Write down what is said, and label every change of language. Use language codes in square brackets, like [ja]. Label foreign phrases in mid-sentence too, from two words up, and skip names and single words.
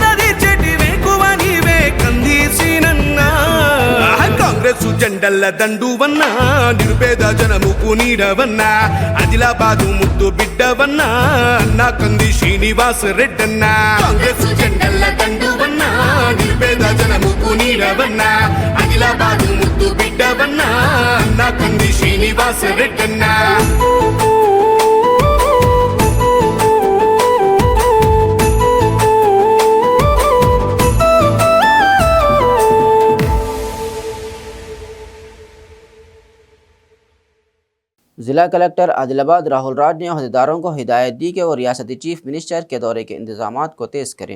[te] తీర్చేటి వేకువ నీవే కందీసినన్నా కాంగ్రెస్ జెండల్ల దండువన్న నిర్భేద జనముకు నీడవన్న ఆదిలాబాదు ముద్దు బిడ్డవన్న అన్న కంది శ్రీనివాస రెడ్డన్న కాంగ్రెస్ జెండల్ల దండువన్న నిర్భేద జనముకు నీడవన్న ఆదిలాబాదు ముద్దు బిడ్డవన్న అన్న కంది శ్రీనివాస రెడ్డన్న [ur] ضلع کلکٹر عادل آباد راہل راج نے عہدیداروں کو ہدایت دی کہ وہ ریاستی چیف منسٹر کے دورے کے انتظامات کو تیز کریں۔